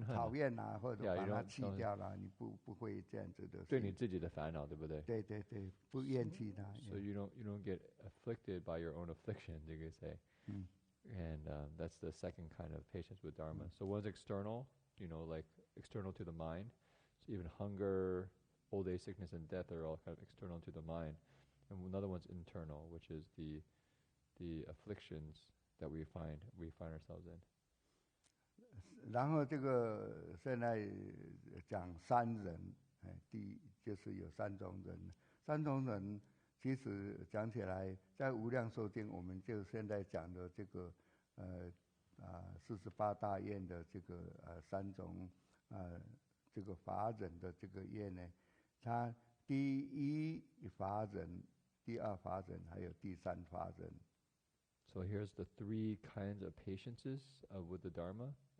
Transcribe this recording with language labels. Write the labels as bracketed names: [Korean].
[Chinese] 讨厌啦，或者把它弃掉啦， yeah, 你不会这样子的。对你自己的烦恼，对不对？对，不厌弃它。 [English] So you don't get afflicted by your own affliction, you could say. And that's the second kind of patience with Dharma. So one's external, like external to the mind. So even hunger, old age, sickness, and death are all kind of external to the mind. And another one's internal, which is the afflictions that we find ourselves in. [Chinese] 然后这个现在讲三人，就是有三种人。三种人其实讲起来，在无量寿经，我们就现在讲的这个48大愿的这个三种这个法忍的这个愿呢，它第一法忍、第二法忍，还有第三法忍。 [English] So here's the three kinds of patiences with the Dharma.